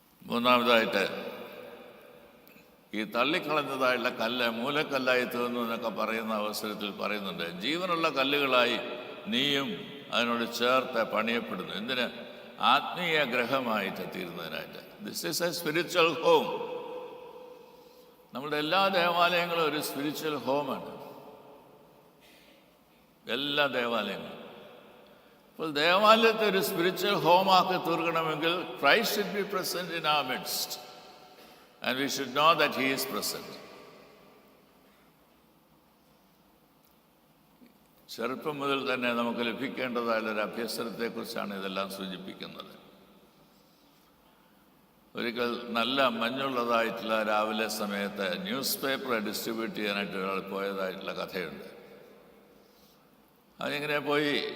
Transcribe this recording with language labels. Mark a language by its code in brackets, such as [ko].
[ml] മൂന്നാമതായിട്ട്, ഈ തള്ളിക്കളഞ്ഞതായുള്ള കല്ല് മൂലക്കല്ലായി തീർന്നു എന്നൊക്കെ പറയുന്ന അവസരത്തിൽ പറയുന്നുണ്ട്, ജീവനുള്ള കല്ലുകളായി നീയും അതിനോട് ചേർത്ത് പണിയപ്പെടുന്നു. എന്തിന്? ആത്മീയ ഗ്രഹമായിട്ട് തീരുന്നതിനായിട്ട്. [en] This is a spiritual home. [ml] നമ്മുടെ എല്ലാ ദേവാലയങ്ങളും ഒരു സ്പിരിച്വൽ ഹോമാണ്, എല്ലാ ദേവാലയങ്ങളും. അപ്പോൾ ദേവാലയത്തെ ഒരു spiritual ഹോമാക്കി തീർക്കണമെങ്കിൽ [en] Christ should be present in our midst and we should know that he is present. [ml] ചെറുപ്പം മുതൽ തന്നെ നമുക്ക് ലഭിക്കേണ്ടതായുള്ളൊരു അഭ്യസനത്തെക്കുറിച്ചാണ് ഇതെല്ലാം സൂചിപ്പിക്കുന്നത്. ഒരിക്കൽ നല്ല മഞ്ഞുള്ളതായിട്ടുള്ള രാവിലെ സമയത്ത് ന്യൂസ് പേപ്പർ ഡിസ്ട്രിബ്യൂട്ട് ചെയ്യാനായിട്ട് ഒരാൾ പോയതായിട്ടുള്ള കഥയുണ്ട്. അതിങ്ങനെ പോയി